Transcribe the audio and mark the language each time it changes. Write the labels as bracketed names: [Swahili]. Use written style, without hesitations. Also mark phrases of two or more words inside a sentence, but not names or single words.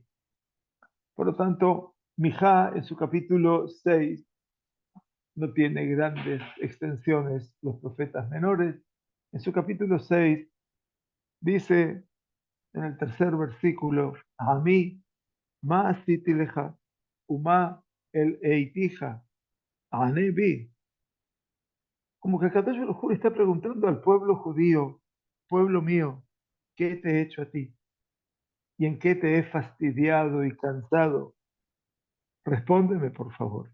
[Spanish] Por lo tanto, Mijá en su capítulo 6 no tiene grandes extensiones los profetas menores. En su capítulo 6 dice en el tercer versículo, a mí, [Hebrew] מה עשיתי לך ומה הלאתיך ענה בי. [Spanish] Como que [Hebrew] קדוש ברוך הוא [Spanish] está preguntando al pueblo judío, pueblo mío, ¿qué te he hecho a ti? ¿Y en qué te he fastidiado y cansado? Respóndeme, por favor.